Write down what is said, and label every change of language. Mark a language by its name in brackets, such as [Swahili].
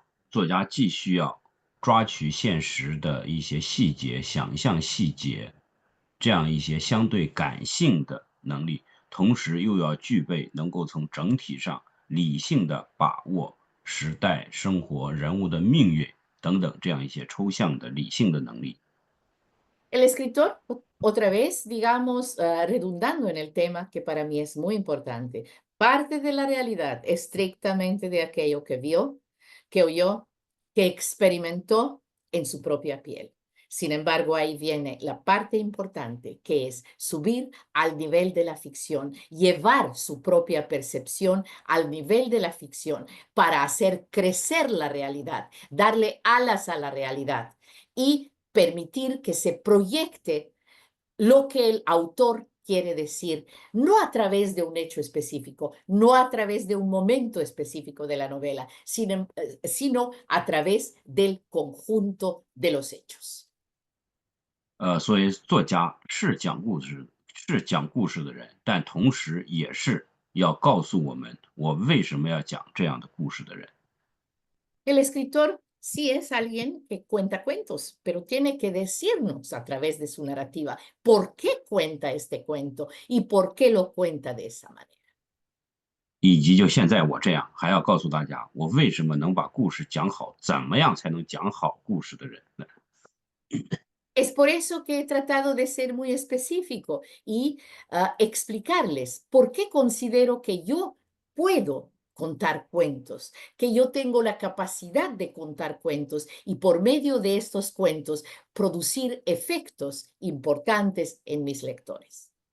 [Chinese] 作家既需要抓取现实的一些细节、想象细节，这样一些相对感性的能力，同时又要具备能够从整体上理性的把握时代、生活、人物的命运等等这样一些抽象的理性的能力。 [Spanish] El escritor, otra vez, digamos, redundando en el tema que para mí es muy importante, parte de la realidad estrictamente de aquello que vio, que oyó, que experimentó en su propia piel. Sin embargo, ahí viene la parte importante, que es subir al nivel de la ficción, llevar su propia percepción al nivel de la ficción para hacer crecer la realidad, darle alas a la realidad y permitir que se proyecte lo que el autor quiere decir no a través de un hecho específico, no a través de un momento específico de la novela, sino a través del conjunto de los hechos. [Chinese] 所以作家是讲故事的人，但同时也是要告诉我们我为什么要讲这样的故事的人。 [Spanish] El escritor sí es alguien que cuenta cuentos, pero tiene que decirnos a través de su narrativa por qué cuenta este cuento y por qué lo cuenta de esa manera. [Chinese] 以及就现在我这样，还要告诉大家我为什么能把故事讲好，怎么样才能讲好故事的人呢？ [Spanish] Es por eso que he tratado de ser muy específico y explicarles por qué considero que yo puedo contar cuentos, que yo tengo la capacidad de contar cuentos y por medio de estos cuentos producir efectos importantes en mis lectores.